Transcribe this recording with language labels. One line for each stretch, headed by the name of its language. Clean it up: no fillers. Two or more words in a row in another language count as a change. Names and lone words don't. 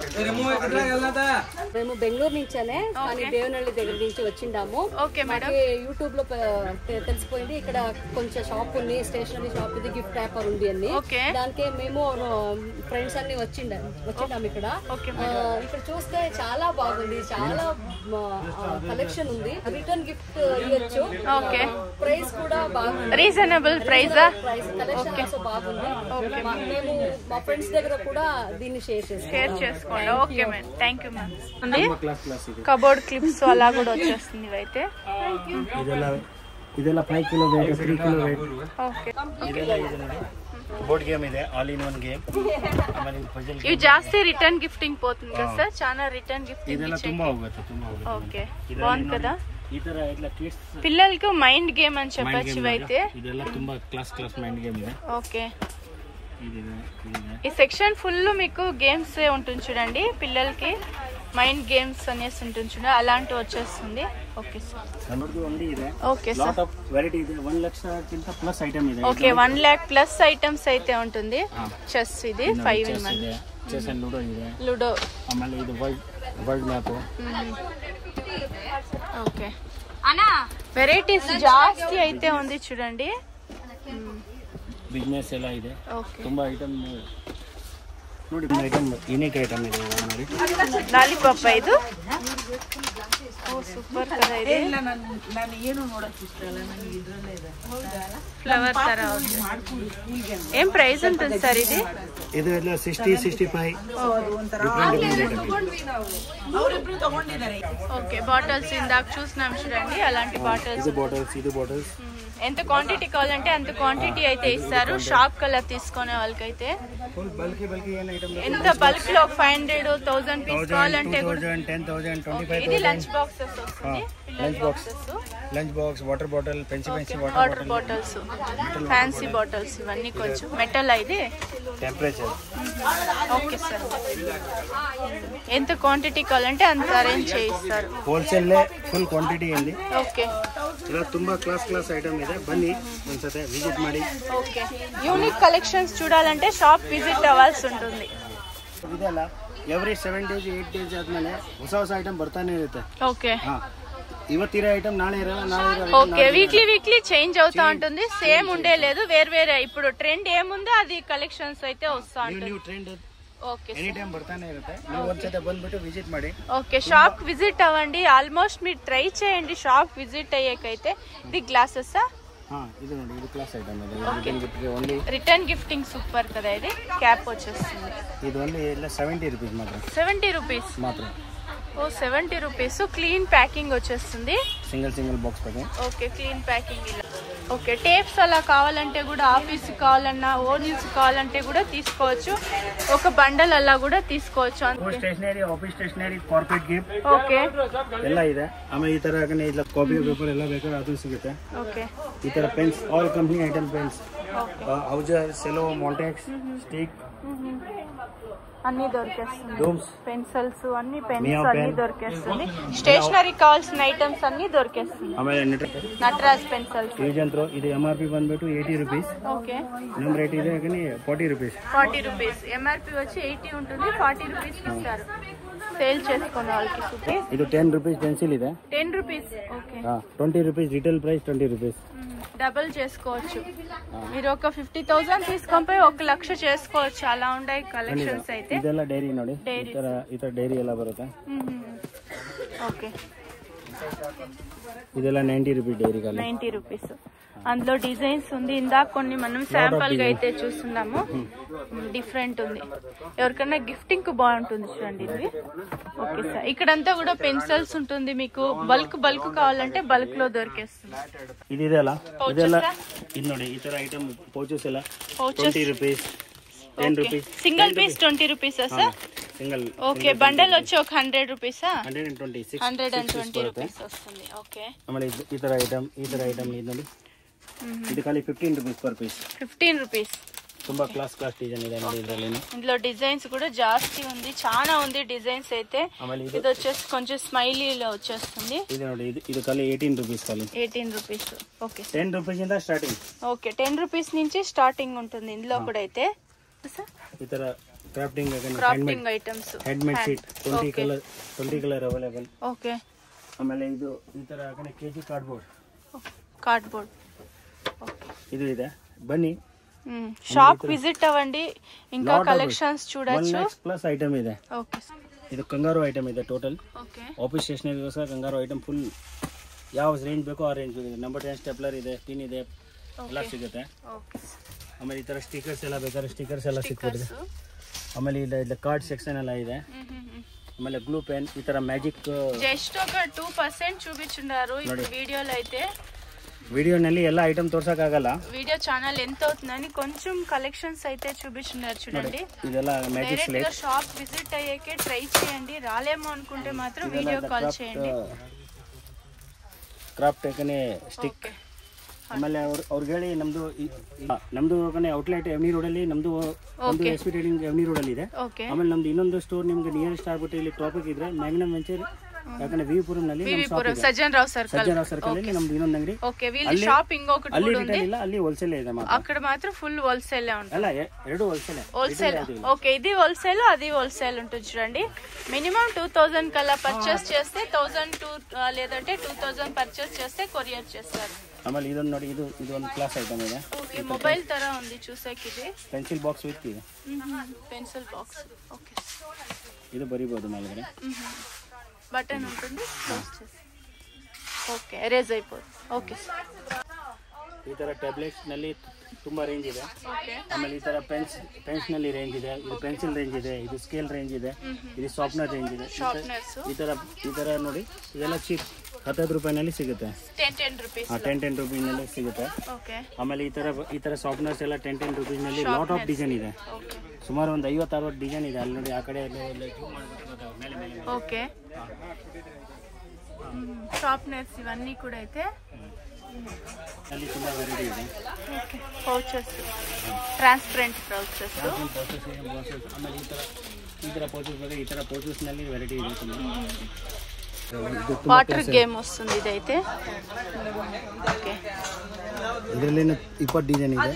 Telugu: మేము బెంగళూరు నుంచేనే కానీ దేవనహల్లి దగ్గర నుంచి వచ్చిండాము యూట్యూబ్ లో తెలిసిపోయింది ఇక్కడ కొంచెం షాప్ ఉంది
English: stationery shop
Telugu: ఇది
English: gift wrapper
Telugu: ఉంది అని దానికి మేము ఫ్రెండ్స్ అన్ని వచ్చిండాము ఇక్కడ చూస్తే చాలా బాగుంది చాలా కలెక్షన్ ఉంది
English: return gift
Telugu: ఇవ్వచ్చు ప్రైస్ కూడా బాగుంది
English: reasonable price
Telugu: కలెక్షన్ బాగుంది మేము మా ఫ్రెండ్స్ దగ్గర కూడా దీన్ని షేర్ చేసుకోండి
English: okay ma'am thank you ma'am cupboard clips
Telugu: అలా కూడా వచ్చేస్తుంది ఇవైతే
English: ಇದೆಲ್ಲ 5 kilo weight 3 kilo weight
Telugu: ఓకే
English: board game ಇದೆ all in one game ಆಮೇಲೆ ಪಜಲ್
Telugu: ఇవి ಜಾಸ್ತಿ
English: return gifting
Telugu: పోతుంది కదా సార్ చాలా
English: return gifting
Kannada: ಇದೆಲ್ಲ ತುಂಬಾ ಹೋಗುತ್ತೆ
Telugu: ఓకే బాగుంది కదా
Kannada: ಈ ತರ ಎಲ್ಲ ಕಿಡ್ಸ್
Telugu: పిల్లలకు
English: mind game
Telugu: అని చెప్పొచ్చు ఇవైతే
Kannada: ಇದೆಲ್ಲ ತುಂಬಾ
English: class mind game
Kannada: ಇದೆ
Telugu: ఓకే ఈ
English: section full
Telugu: మీకు గేమ్స్ ఉంటుంది చూడండి పిల్లలకి
English: mind games
Telugu: అనేసి ఉంటుంది చూడండి అలాంటివి వచ్చేస్తుంది
English: okay sir okay sir
Kannada: వెరైటీ ಇದೆ 1 లక్షకింత
English: plus item
Kannada: ಇದೆ
Telugu: ఓకే 1 lakh
English: plus items
Telugu: అయితే ఉంటుంది చెస్ ఇది 5 in 1
English: chess and Ludo ಇದೆ
Telugu: లూడో
English: ఆಮೇಲೆ ఇది world map
Telugu: ఓకే అన్నా వెరైటీస్ ಜಾಸ್ತಿ అయితే ఉంది చూడండి
Kannada: ಬಿಸ್ನೆಸ್ ಎಲ್ಲ ಇದೆ ತುಂಬಾ ಐಟಮ್ ನೋಡಿ ಐಟಮ್
English: unique item
Kannada: ಇದೆ ನೋಡಿ ಲಾಲಿಪಾಪ್ ಇದು ಓ ಸೂಪರ್ ಕದ ಇದೆ ನಾನು ಏನು ನೋಡಕ್ಕೆ ಇಷ್ಟ ಇಲ್ಲ ನನಗೆ ಇದರಲ್ಲೇ ಇದೆ ಫ್ಲವರ್ ತರ ಏನ್ ಪ್ರೈಸ್ ಅಂತ ಸರ್ ಇದು ಎಲ್ಲ 60 65 ಅವರಿಬ್ರು ತಗೊಂಡಿದ್ದಾರೆ
Telugu: ఓకే బాటిల్స్ ఇందాక చూస్తున్నాం చూడండి అలాంటి బాటిల్స్ ఇది బాటిల్స్ ఎంత క్వాంటిటీ కావాలంటే అంత క్వాంటిటీ అయితే ఇస్తారు
English: shop colour
Telugu: తీసుకునే వాళ్ళకైతే ఎంత బల్క్ లో 500 1000 పీస్ కావాలంటే 10,000 25,000 ఇది
English: lunch boxes
Telugu: వస్తుంది
English: lunch box water bottle pencil water bottles fancy bottles
Telugu: ఇవన్నీ కొంచెం మెటల్ అయితే టెంపరేచర్
English: okay sir
Telugu: ఎంత క్వాంటిటీ కావాలంటే అంత అరేంజ్ చేయిస్తారు
English: wholesale full quantity
Telugu: ఉంది ఓకే
Kannada: ఇలా ತುಂಬಾ
English: class item
Kannada: ಇದೆ ಬನ್ನಿ ಒಂದ್ಸತಿ ವಿಸಿಟ್ ಮಾಡಿ
Telugu: ఓకే
English: unique collections
Telugu: చూడాలంటే
English: shop visit
Telugu: అవ్వాల్సి ఉంటుంది
Kannada: ಇದೆಲ್ಲ
English: every 7 days 8 days
Kannada: ಆದ್ಮೇಲೆ ಹೊಸ ಐಟಮ್ ಬರ್ತಾನೆ ಇರುತ್ತೆ
Telugu: ఓకే
Kannada: ಇವತ್ತಿರೋ ಐಟಮ್ ನಾಳೆ ಇರಲ್ಲ
English: okay weekly change
Telugu: అవుతా ఉంటుంది సేమ్ ఉండే లేదు వేరే ఇప్పుడు ట్రెండ్ ఏముందో అది కలెక్షన్స్ అయితే వస్తా ఉంటుంది ట్రెండ్ ఓకే
English: any time
Kannada: ಬರ್ತಾನೆ ಇರುತ್ತೆ ನೀವು ಒಂದ್ಸತಿ ಬಂದ್ಬಿಟ್ಟು ವಿಸಿಟ್ ಮಾಡಿ
English: okay shop visit
Telugu: అవ్వండి ఆల్మోస్ట్ మీరు ట్రై చేయండి
English: shop visit
Telugu: అయ్యేకైతే ఇది గ్లాసెస్
Kannada: ఇది ನೋಡಿ ಇದು
English: class item
Kannada: ಇದೆ
English: return gift only return gifting super
Telugu: కదా ఇది క్యాప్ వచ్చేస్తుంది
Kannada: ಇದು ಓನ್ಲಿ ಎಲ್ಲ 70 ರೂಪೀಸ್ ಮಾತ್ರ
Telugu: 70 రూపీస్
Kannada: ಮಾತ್ರ
Telugu: ఓ 70 రూపీస్
English: clean packing
Telugu: వచ్చేస్తుంది
English: single box packing okay clean packing
Telugu: ఇలా
English: okay tapes
Telugu: అలా కావాలంటే కూడా ఆఫీస్ కావాలన్నా ఓనీస్ కావాలంటే కూడా తీసుకోవచ్చు ఒక బండల్ అలా కూడా తీసుకోవచ్చు అంతే
English: stationery office stationery corporate gift
Telugu: ఓకే
Kannada: ಎಲ್ಲ ಇದೆ ಆಮೇಲೆ ಈ ತರ ಇಲ್ಲ
English: copy paper
Kannada: ಎಲ್ಲ ಬೇಕಾದ್ರೆ ಅದು ಸಿಗುತ್ತೆ
Telugu: ఓకే
Kannada: ಈ ತರ
English: pens all company item pens ಔಜರ್ ಸೆಲೋ ಮಾಂಟೆಕ್ಸ್ ಸ್ಟಿಕ್
Telugu: అన్ని దొరికేస్తుంది డోమ్స్ పెన్సిల్స్ అన్ని పెన్స్ అన్ని దొరికేస్తుంది స్టేషనరీ కావాల్సిన ఐటమ్స్ అన్ని దొరికేస్తుంది
Kannada: ಆಮೇಲೆ
Telugu: నటరాజ్ పెన్సిల్స్
Kannada: ಯೂಜಂತ್ರು ಇದು MRP ಬಂದ್ಬಿಟ್ಟು 80 ರೂಪೀಸ್
Telugu: ఓకే
Kannada: ನಮ್ಮ ರೇಟ್ ಇದೆ 40 ರೂಪೀಸ್
Telugu: 40 రూపీస్ ఎంఆర్పి వచ్చి 80 ఉంటుంది 40 రూపీస్ ఇస్తారు సేల్ చేసుకున్న వాళ్ళకి సూపర్
Kannada: ಇದು 10 ರೂಪೀಸ್ పెన్సిల్ ಇದೆ
Telugu: 10 రూపీస్ ఓకే
English: 20 rupees retail price 20 rupees
Telugu: డబుల్ చేసుకోవచ్చు మీరు ఒక 50,000 తీసుకొని పోయి 1 లక్ష చేసుకోవచ్చు అలా ఉన్నాయి కలెక్షన్స్ అయితే
Kannada: ಇದೆಲ್ಲ ಡೈರಿ ನೋಡಿ ಈ ತರ ಡೈರಿ ಎಲ್ಲ ಬರುತ್ತೆ
Telugu: ఓకే
Kannada: ಇದೆಲ್ಲ 90 ರೂಪೀಸ್ ಡೈರಿ ಕಾಲ
Telugu: 90 రూపీస్ అందులో డిజైన్స్ ఉంది ఇందాక కొన్ని మనం శాంపుల్ గా అయితే చూస్తున్నాము డిఫరెంట్ ఉంది ఎవరికైనా గిఫ్టింగ్ కు బాగుంటుంది చూడండి ఇది
English: okay sir
Telugu: ఇక్కడంతా కూడా పెన్సిల్స్ ఉంటుంది మీకు బల్క్ కావాలంటే బల్క్ లో దొరికేస్తుంది
Kannada: ಇದೆಲ್ಲ ಇದೆಲ್ಲ ಇದು ನೋಡಿ ಈ ತರ
English: item pouches
Kannada: ಎಲ್ಲ 20 ರೂಪೀಸ್ 10 ರೂಪೀಸ್
English: single piece
Telugu: 20 రూపీసా సార్ సింగిల్ ఓకే బండల్ వచ్చి ఒక 100 రూపీసా 120 రూపీస్ వస్తుంది ఓకే
Kannada: ಆಮೇಲೆ ಈ ತರ ಐಟಮ್ ಇದು ನೋಡಿ ಇದು ಖಾಲಿ 15 ರೂಪೀಸ್
English: per piece
Telugu: 15 రూపీస్
Kannada: ತುಂಬಾ
English: class design
Kannada: ಇದೆ ನೋಡಿ ಇದರಲ್ಲಿ
Telugu: ఇందులో డిజైన్స్ కూడా జాస్తి ఉంది చాలా ఉంది డిజైన్స్ అయితే ఇది వచ్చేసి కొంచెం స్మైలీలో వచ్చేస్తుంది
Kannada: ఇది ನೋಡಿ ಇದು ఖాలి 18 ರೂಪೀಸ್ ఖాలి
Telugu: 18 రూపీస్ ఓకే
Kannada: 10 ರೂಪೀಸ್ ಇಂದ ಸ್ಟಾರ್ಟಿಂಗ್
Telugu: ఓకే 10 రూపీస్ నుంచి స్టార్టింగ్ ఉంటుంది ఇందులో కూడా అయితే
Kannada: ಈ ತರ
English: crafting items handmade sheet 20 colour available
Telugu: ఓకే
Kannada: ಆಮೇಲೆ ಇದು ಈ ತರ ಕೆಜಿ
Telugu: కార్డ్బోర్డ్
Kannada: ಇದು ಇದೆ ಬನ್ನಿ
English: shop visit
Telugu: అవ్వండి ఇంకా కలెక్షన్స్ చూడొచ్చు
English: plus item ಇದೆ
Telugu: ఓకే
Kannada: ಇದು ಕಂಗಾರು ಐಟಮ್ ಇದೆ ಟೋಟಲ್
Telugu: ఓకే
Kannada: ಆಫೀಸ್ ಸ್ಟೇಷನರಿಗೋಸ್ಕರ ಕಂಗಾರು ಐಟಮ್ ಫುಲ್ ಯಾವ ರೇಂಜ್ ಬೇಕೋ ಆ ರೇಂಜ್ ಇದೆ
English: number 10 stapler
Kannada: ಇದೆ ಪಿನ್ ಇದೆ ಎಲ್ಲ ಸಿಗುತ್ತೆ
Telugu: ఓకే
Kannada: ಆಮೇಲೆ ಈ ತರ ಸ್ಟಿಕರ್ಸ್ ಎಲ್ಲ ಬೇಕಾದ್ರೆ ಸ್ಟಿಕರ್ಸ್ ಎಲ್ಲ ಸಿಕ್ಬಿಡುತ್ತೆ ಆಮೇಲೆ ಇಲ್ಲ
English: card section
Kannada: ಎಲ್ಲ ಇದೆ ಆಮೇಲೆ
English: glue pen
Kannada: ಈ ತರ ಮ್ಯಾಜಿಕ್
Telugu: జస్ట్ ఒక 2% చూపించున్నారు ఇప్పుడు వీడియోలో అయితే
Kannada: వీడియోನಲ್ಲಿ ಎಲ್ಲ ఐటమ్ తోర్సకాగಲ್ಲ
English: video channel
Telugu: ఎంత అవుతుందని కొంచెం కలెక్షన్స్ అయితే చూపిస్తున్నారు చూడండి
Kannada: ಇದೆಲ್ಲ ಮ್ಯಾಜಿಕ್
Telugu: డైరెక్ట్ గా
English: shop visit
Telugu: అయ్యేకే ట్రై చేయండి రాలేమో అనుకుంటే మాత్రం
English: video call
Telugu: చేయండి
Kannada: ಕ್ರಾಫ್ಟ್ ಸ್ಟಿಕ್ ಆಮೇಲೆ ಅವ್ರಿಗೆ ಹೇಳಿ ನಮ್ದು ಔಟ್ಲೆಟ್ ಎವ್ನಿ ರೋಡಲ್ಲಿ ನಮ್ದು ಒಂದು ಎಸ್ ಪಿ ಟ್ರೇಡಿಂಗ್ ಎವ್ನಿ ರೋಡಲ್ಲಿ ಇದೆ ಆಮೇಲೆ ನಮ್ದು ಇನ್ನೊಂದು ಸ್ಟೋರ್ ನಿಮ್ಗೆ ನಿಯರೆಸ್ಟ್ ಆಗ್ಬಿಟ್ಟು ಇಲ್ಲಿ ಟ್ರಾಫಿಕ್ ಇದ್ರೆ ಮ್ಯಾಗ್ನಮ್ ವೆಂಚರ್ ಯಾಕಂದ್ರೆ ವಿವಿಪುರಂನಲ್ಲಿ ಸಜ್ಜನ್ ರಾವ್ ಸರ್ಕಲ್ ಅಲ್ಲಿ ನಮ್ದು ಇನ್ನೊಂದು ಅಂಗಡಿ
Telugu: ಓಕೆ వీళ్ళ షాప్ ఇంకొకటి
Kannada: ಅಲ್ಲಿ ರಿಟೇಲ್ ಇಲ್ಲ ಅಲ್ಲಿ ಹೋಲ್ಸೇಲ್ ಇದೆ
Telugu: అక్కడ మాత్రం ఫుల్ హోల్సేల్ ఉంటుంది అలా ಎರಡು హోల్సేల్ ఓకే ఇది హోల్సేల్ అది హోల్సేల్ ఉంటుంది చూడండి మినిమం 2000 కల్లా పర్చేస్ చేస్తే 1002 లేదంటే 2000 పర్చేస్ చేస్తే కొరియర్ చేస్తారు
Kannada: ಆಮೇಲೆ ಇದೊಂದು ನೋಡಿ ಇದು ಒಂದು
English: class item
Kannada: ಇದೆ
Telugu: ఓకే మొబైల్ ತರ ఉంది చూసాక ఇది
English: pencil box with ಇದೆ pencil box okay
Kannada: ಇದು ಬರಿಬಹುದು ಮೇಲ್ಗಡೆ
Telugu: బటన్ ఉంటుంది ఓకే ఎరేజ్ అయిపోతుంది ఓకే
Kannada: ಈ ತರ ಟ್ಯಾಬ್ಲೆಟ್ಸ್ ನಲ್ಲಿ ತುಂಬಾ ರೇಂಜ್ ಇದೆ ಆಮೇಲೆ ಈ ತರ ಪೆನ್ಸ್ ನಲ್ಲಿ ರೇಂಜ್ ಇದೆ ಇದು
English: pencil range
Kannada: ಇದೆ ಇದು
English: scale range
Kannada: ಇದೆ ಇದು
English: sharpener range
Kannada: ಇದೆ ಈ ತರ ನೋಡಿ ಇದೆಲ್ಲ ಚೀಪ್ 10 ರೂಪಾಯಿನಲ್ಲಿ ಸಿಗುತ್ತೆ 10 ರೂಪೀಸ್ 10 ರೂಪಾಯಿನಲ್ಲಿ ಸಿಗುತ್ತೆ ಆಮೇಲೆ ಈ ತರ ಶಾರ್ಪ್ನರ್ಸ್ ಎಲ್ಲ 10 ರೂಪಾಯಿನಲ್ಲಿ
English: lot of design
Kannada: ಇದೆ ಸುಮಾರು ಒಂದು 50-60 ಡಿಸೈನ್ ಇದೆ ಅಲ್ಲಿ ನೋಡಿ ಆ ಕಡೆ
English: okay sharpeners
Telugu: ఇవన్నీ కూడా అయితే
Kannada: ಅಲ್ಲಿ ತುಂಬಾ ವೆರೈಟಿ ಇದೆ
English: pouches transparent pouches
Kannada: ಆಮೇಲೆ ಈ ತರ ಪೌಚಸ್ ಬಗ್ಗೆ ಈ ತರ ಪೌಚಸ್ ನಲ್ಲಿ ವೆರೈಟಿ ಇದೆ
English: water game
Telugu: వస్తుంది ఇదైతే ఓకే
Kannada: ಇದರಲ್ಲಿ 20 ಡಿಸೈನ್ ಇದೆ